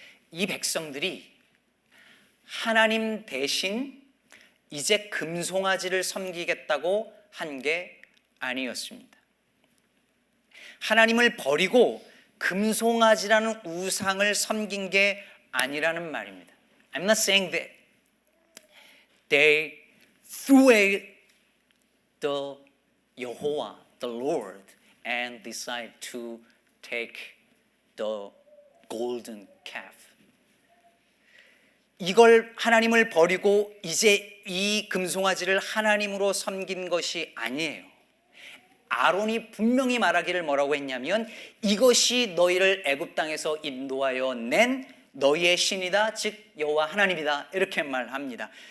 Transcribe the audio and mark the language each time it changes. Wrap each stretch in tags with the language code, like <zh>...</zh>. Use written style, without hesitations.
<ko>이 백성들이 하나님 대신 이제 금송아지를 섬기겠다고 한 게 아니었습니다. 하나님을 버리고 금송아지라는 우상을 섬긴 게 아니라는 말입니다.</ko> <en>I'm not saying that they threw away the Yehovah, the Lord, and decided to take the golden calf.</en> <ko>이걸 하나님을 버리고 이제 이 금송아지를 하나님으로 섬긴 것이 아니에요. 아론이 분명히 말하기를 뭐라고 했냐면 이것이 너희를 애굽 땅에서 인도하여 낸 너희의 신이다, 즉 여호와 하나님이다, 이렇게 말합니다.</ko>